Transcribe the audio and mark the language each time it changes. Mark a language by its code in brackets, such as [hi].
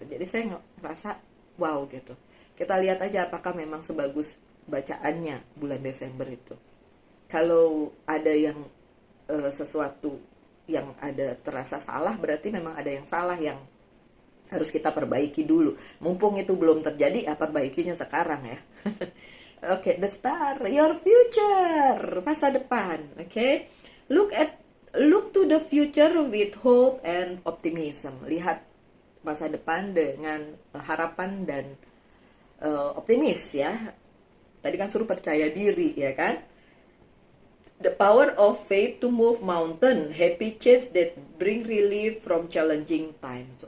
[id] Jadi saya ngerasa wow gitu. Kita lihat aja apakah memang sebagus bacaannya bulan Desember itu. Kalau ada yang sesuatu yang ada terasa salah, berarti memang ada yang salah yang harus kita perbaiki dulu. Mumpung itu belum terjadi, perbaikinya sekarang ya. [en] Oke, the star, your future, masa depan. Oke, look to the future with hope and optimism. [id] Lihat masa depan dengan harapan dan optimis ya. Tadi kan suruh percaya diri ya kan. [en] The power of faith to move mountain, happy change that bring relief from challenging times.